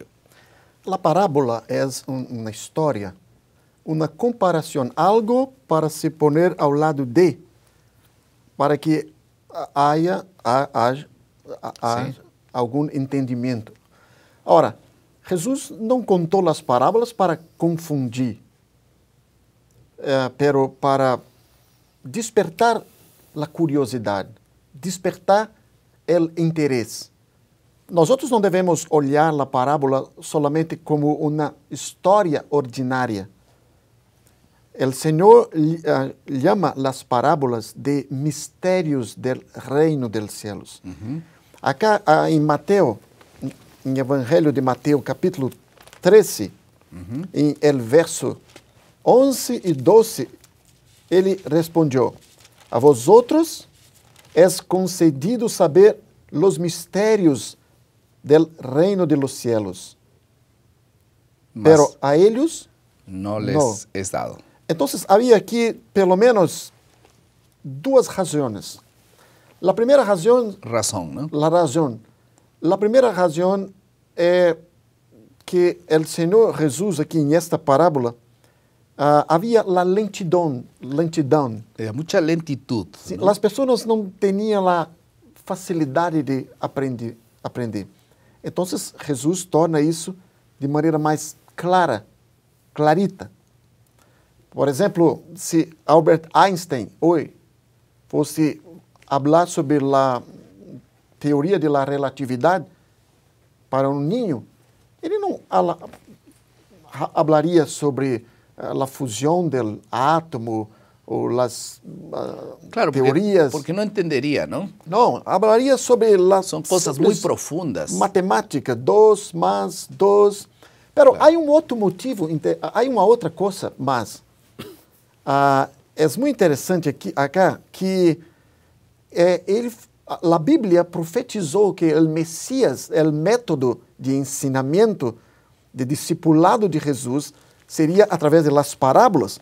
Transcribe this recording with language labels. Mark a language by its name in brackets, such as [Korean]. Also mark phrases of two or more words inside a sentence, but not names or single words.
[Spanish] La parábola es una historia, una comparación, algo para se poner al lado de, para que haya Sí. algún entendimiento. [Portuguese] Ahora, Jesús não contou as parábolas para confundir, pero para despertar a curiosidade, despertar o interesse. Nós não devemos olhar a parábola solamente como uma história ordinária. O Senhor chama as parábolas de mistérios do reino dos céus. Acá em Mateus, em Evangelho de Mateus, capítulo 13, em el verso 11 e 12, ele respondeu: [Spanish] a vosotros es concedido saber los mistérios del reino de los cielos, pero a ellos no les es dado. Entonces, [Portuguese] havia aqui pelo menos duas razões. A primeira razão, [Spanish] ¿No? [Portuguese] La primeira razão é que o Senhor Jesus aqui nesta parábola havia a lentidão. [Spanish] Mucha lentitud. [Portuguese] Sim, [Spanish] ¿no? [Portuguese] as pessoas não tinham a facilidade de aprender. Então, Jesus torna isso de maneira mais clarita. Por exemplo, se Albert Einstein hoje fosse falar sobre teoria [Spanish] de la [Portuguese] relatividade para um niño, ele não hablaria sobre a fusão do átomo ou as [Spanish] Claro, [Portuguese] teorias. [Spanish] porque no entendería, ¿no? [Portuguese] Não, [Spanish] hablaria sobre las Son cosas muy profundas. [Portuguese] matemática, 2 mais 2. Pero há um outro motivo, há uma outra coisa mais. É muito interessante aqui, que a Bíblia profetizou que o Messias, o método de ensinamento, de discipulado de Jesus, seria através [Spanish] de las [Portuguese] parábolas.